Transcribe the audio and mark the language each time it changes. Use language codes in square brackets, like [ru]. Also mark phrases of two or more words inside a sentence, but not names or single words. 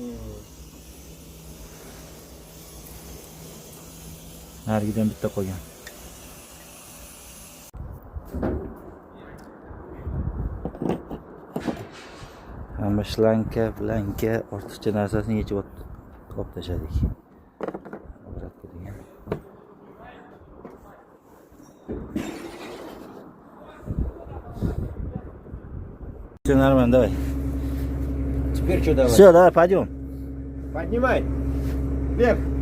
[uz] Narigidan bitta qo'ygan. Hamma shlanka, blanka, ortiqcha narsasini yechib olib tashladik. [ru] Все нормально, давай. Теперь что давай? Все, давай, пойдем. Поднимай. Вверх.